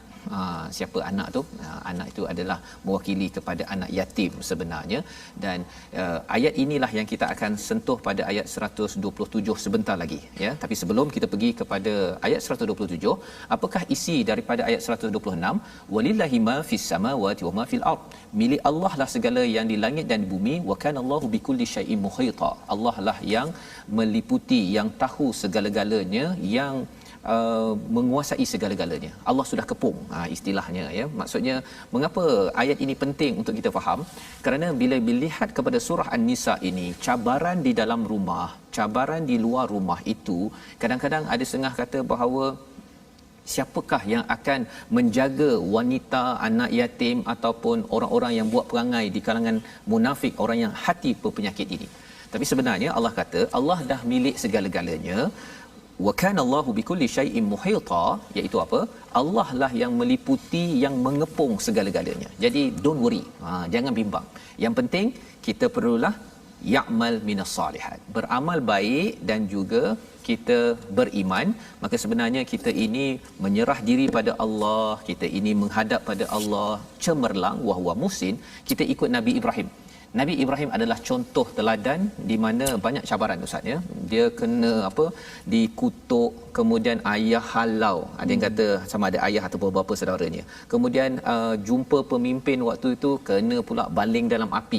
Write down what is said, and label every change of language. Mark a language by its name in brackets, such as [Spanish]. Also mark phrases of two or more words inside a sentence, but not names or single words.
[Malay] Siapa anak tu? Anak itu adalah mewakili kepada anak yatim sebenarnya, dan ayat inilah yang kita akan sentuh pada ayat 127 sebentar lagi ya. Tapi sebelum kita pergi kepada ayat 127, apakah isi daripada ayat 126? [Arabic] Walillahi ma fis samawati wa ma fil ard. [Malay] Milik Allah lah segala yang di langit dan di bumi. [Arabic] Wa kana Allahu bikulli syai'in muhita. [Malay] Allah lah yang meliputi, yang tahu segala-galanya, yang menguasai segala-galanya. Allah sudah kepung istilahnya ya. Maksudnya mengapa ayat ini penting untuk kita faham? Kerana bila dilihat kepada surah An-Nisa ini, cabaran di dalam rumah, cabaran di luar rumah itu, kadang-kadang ada setengah kata bahawa siapakah yang akan menjaga wanita, anak yatim ataupun orang-orang yang buat perangai di kalangan munafik, orang yang hati berpenyakit ini. Tapi sebenarnya Allah kata Allah dah milik segala-galanya. [Arabic] Wa kana Allahu bikulli syai'in muhita, [Malay] iaitu apa? Allah lah yang meliputi, yang mengepung segala-galanya. Jadi [English] don't worry, [Malay] jangan bimbang. Yang penting kita perlulah [Arabic] ya'mal minas salihat, [Malay] beramal baik dan juga kita beriman. Maka sebenarnya kita ini menyerah diri pada Allah, kita ini menghadap pada Allah cemerlang, [Arabic] wa huwa muhsin. [Malay] Kita ikut Nabi Ibrahim. Nabi Ibrahim adalah contoh teladan di mana banyak cabaran Ustaz ya. Dia kena dikutuk, kemudian ayah halau. Ada yang kata sama ada ayah atau bapa saudaranya. Kemudian jumpa pemimpin waktu itu kena pula baling dalam api.